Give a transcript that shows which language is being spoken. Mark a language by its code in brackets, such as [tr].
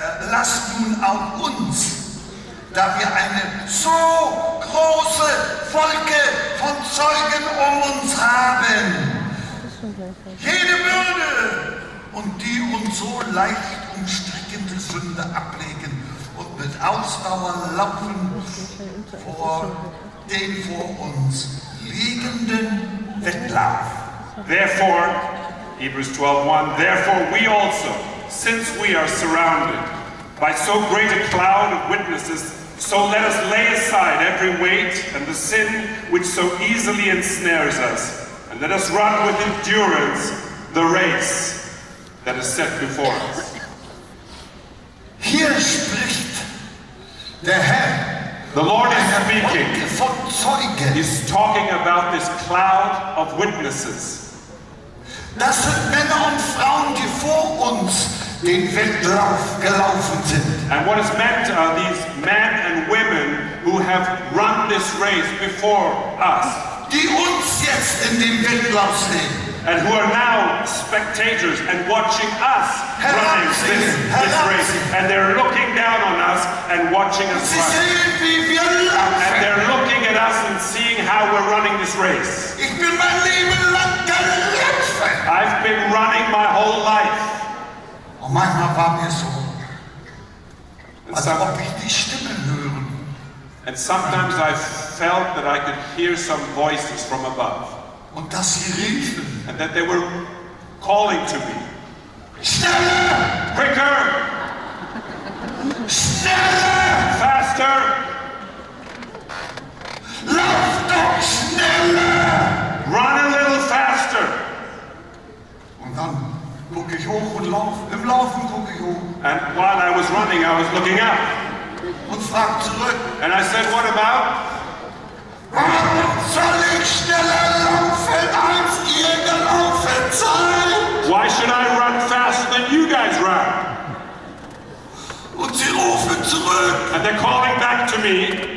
[de] lasst nun auch uns, da wir eine so große Wolke von Zeugen uns haben, jede Bürde und die uns so leicht umstrickende Sünde ablegen und mit Ausdauer laufen vor den vor uns liegenden Wettlauf. [en] therefore, Hebrews 12:1, therefore we also, since we are surrounded by so great a cloud of witnesses, so let us lay aside every weight and the sin which so easily ensnares us, and let us run with endurance the race that is set before us. [de] Hier spricht der Herr. [en] The Lord is [de] Eine [en] speaking. [de] Wolke von Zeugen. [en] He's talking about this cloud of witnesses. [de] Das sind Männer und Frauen, die vor uns den Wettlauf gelaufen sind. [en] And what is meant are these men and women who have run this race before us, [de] Die uns jetzt in dem Wettlauf sehen. [en] and who are now spectators and watching us running this race. And they're looking down on us and watching us [de] Sie [en] run. [de] sehen, wie wir [en] And [de] laufen. [en] they're looking at us and seeing how we're running this race. [de] Ich bin mein Leben lang gelaufen. [en] I've been running my whole life. [de] Und manchmal war mir so, [en] And, [de] als ob ich die Stimmen hören. [en] and sometimes I felt that I could hear some voices from above, [de] Und dass sie riefen: [en] and that they were calling to me. [de] Schneller! [en] Quicker! [de] Schneller! [en] Faster! [de] Lauf doch schneller! [en] Run a little faster! [de] Und dann gucke ich hoch und laufe. Im Laufen gucke ich hoch [en] And while I was running, I was looking up. [de] und frage zurück: [en] And I said, what about? [de] Warum soll ich schneller laufen, als ihr gelaufen seid? [en] Why should I run faster than you guys run? [de] Und sie rufen zurück: [en] And they're calling back to me,